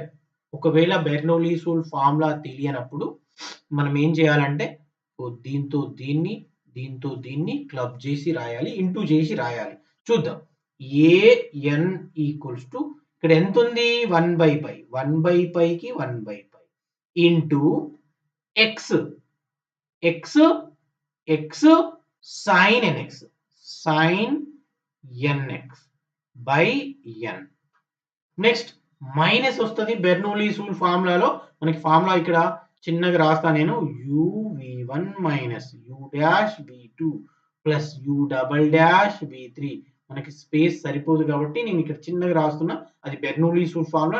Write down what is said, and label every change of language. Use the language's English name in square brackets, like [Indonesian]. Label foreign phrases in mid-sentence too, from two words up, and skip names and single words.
[Telugu] ఒకవేళ [English] Bernoulli's rule formula [Telugu] తెలియనప్పుడు మనం ఏం చేయాలంటే దీంతో దీన్ని క్లబ్ చేసి రాయాలి, ఇంటూ చేసి రాయాలి. చూద్దాం. [English] an equals to [Telugu] ఇక్కడ ఎంత ఉంది 1/π, 1/πకి 1/π [English] into x sin nx, sin nx by n. next minus [Telugu] వస్తుంది [English] Bernoulli's rule [Telugu] ఫార్ములాలో. మనకి ఫార్ములా ఇక్కడ చిన్నగా రాస్తా నేను, [English] uv1 minus u'(v2) plus u'(v3). [Telugu] మనకి స్పేస్ సరిపోదు కాబట్టి నేను ఇక్కడ చిన్నగా రాస్తున్నా, అది [English] Bernoulli's rule formula.